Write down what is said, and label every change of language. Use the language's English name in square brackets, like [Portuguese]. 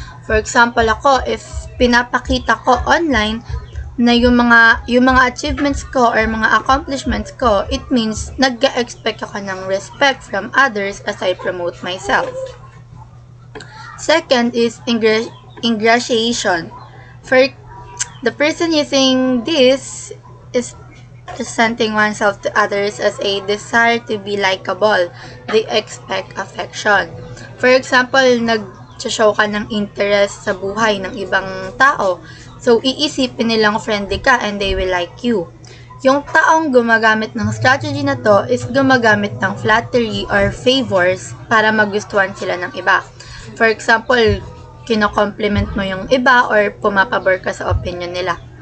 [English] For example, [Filipino] ako, if pinapakita ko online na yung mga achievements ko or mga accomplishments ko, [English] it means [Filipino] nag-expect ako ng respect [English] from others as I promote myself. Second is ingratiation. For the person using this is presenting oneself to others as a desire to be likable. They expect affection. For example, [Filipino] nag-show ka ng interest sa buhay ng ibang tao. [English] So, [Filipino] iisipin nilang friendly ka [English] and they will like you. [Filipino] Yung taong gumagamit ng strategy na to is gumagamit ng flattery [English] or favors [Filipino] para magustuhan sila ng iba. [English] For example, [Filipino] kino-compliment mo yung iba or pumapabor ka sa opinion nila.